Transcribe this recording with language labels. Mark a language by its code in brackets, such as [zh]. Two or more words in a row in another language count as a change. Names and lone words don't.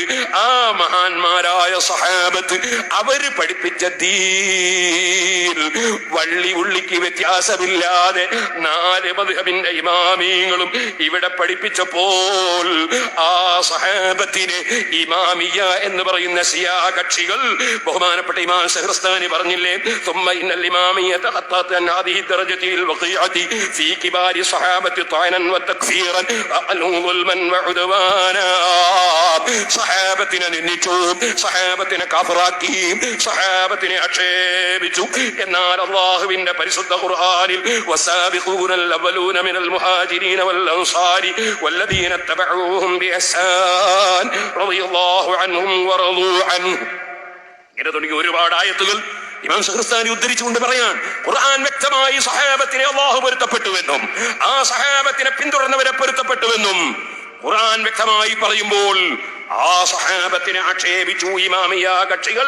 [ml] ആ മഹാന്മാരായ സഹാബത്ത് അവര് പഠിപ്പിച്ച ദീൻ വള്ളി ഉള്ളിക്ക് വ്യത്യാസമില്ലാതെ 4 മദ്ഹബിന്റെ ഇമാമിയങ്ങളും ഇവിടെ പഠിപ്പിച്ചപ്പോൾ ആ സഹാബത്തിനെ ഇമാമിയ എന്ന് പറയുന്ന ശിയാ കക്ഷികൾ, ബഹുമാനപ്പെട്ട ഇമാം ശഹ്റസ്ഥാനി പറഞ്ഞില്ലേ, [ar] ثم إن الإمامية تخطت عن هذه الدرجة الوقيعة في كبار الصحابة طعنا وتكفيرا وأقلهم ظلما وعدوانا. [ml] സഹാബത്തിനെ നിന്ദിച്ചു, സഹാബത്തിനെ കാഫിറാക്കി, സഹാബത്തിനെ ആക്ഷേപിച്ചു. എന്നാൽ അല്ലാഹുവിന്റെ പരിശുദ്ധ ഖുർആനിൽ [ar] والسابقون الأولون من المهاجرين والأنصار والذين اتبعوهم بإحسان رضي الله عنهم ورضوا عنه [ml] ഇങ്ങനെ തുടങ്ങി ഒരുപാട് ആയത്തുകൾ ഇമാം ശഹ്റസ്ഥാനി ഉദ്ധരിച്ചുകൊണ്ട് പറയാൻ, ഖുർആൻ വ്യക്തമായി സഹാബത്തിനെ അല്ലാഹു പൊരുത്തപ്പെട്ടുവെന്നും ആ സഹാബത്തിനെ പിന്തുടർന്നവരെ പൊരുത്തപ്പെട്ടുവെന്നും ഖുർആൻ വ്യക്തമായി പറയുമ്പോൾ ആ സഹാബത്തിനെ ആക്ഷേപിച്ചു ഇമാമിയ കക്ഷികൾ.